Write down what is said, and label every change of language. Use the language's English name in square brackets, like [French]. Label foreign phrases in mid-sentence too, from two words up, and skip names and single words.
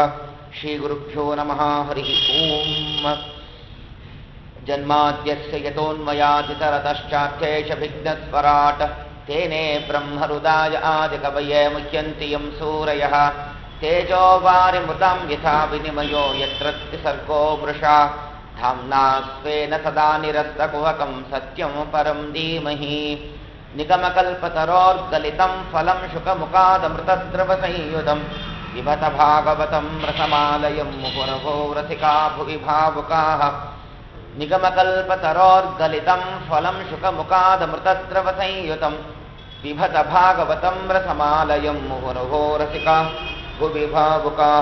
[Sanskrit] ಶ್ರೀಗುರುಭ್ಯೋ ನಮಃ. ಹರಿ ಓಂ. ಜನ್ಮಾದ್ಯಸ್ಯ ಯತೋನ್ಮಯಾದಿತರತಶ್ಚಾರ್ಥೇಷವಿಘ್ನಸ್ವರಾಟ್ ತೇನೇ ಬ್ರಹ್ಮಹೃದಾಯ ಆದಿಕವಯೇ ಮುಹ್ಯಂತಿ ಯಂ ಸೂರಯಃ. ತೇಜೋ ವಾರಿಮೃತಾಂ ಯಥಾ ವಿನಿಮಯೋ ಯತ್ರ ತ್ರಿಸರ್ಗೋ ವೃಷಾ. ಧಾಮ್ನಾ ಸ್ವೇನ ಸದಾ ನಿರಸ್ತಕುಹಕಂ ಸತ್ಯಂ ಪರಂ ಧೀಮಹಿ. ನಿಗಮಕಲ್ಪತರೋರ್ಗಲಿತಂ ಫಲಂ ಶುಕಮುಖಾದಮೃತದ್ರವಸಂಯುತಂ ಪಿಬತ ಭಾಗವತಂ ರಸಮಾಲಯಂ ಮುಹುರಭೋ ರಸಿಕಾ ಭುವಿ ಭಾವುಕಾಃ. ನಿಗಮಕಲ್ಪತರೋರ್ಗಲಿತಂ ಫಲಂ ಶುಕಮುಖಾದಮೃತದ್ರವಸಂಯುತಂ ಪಿಬತ ಭಾಗವತಂ ರಸಮಾಲಯಂ ಮುಹುರಭೋ ರಸಿಕಾ ಭುವಿ ಭಾವುಕಾಃ.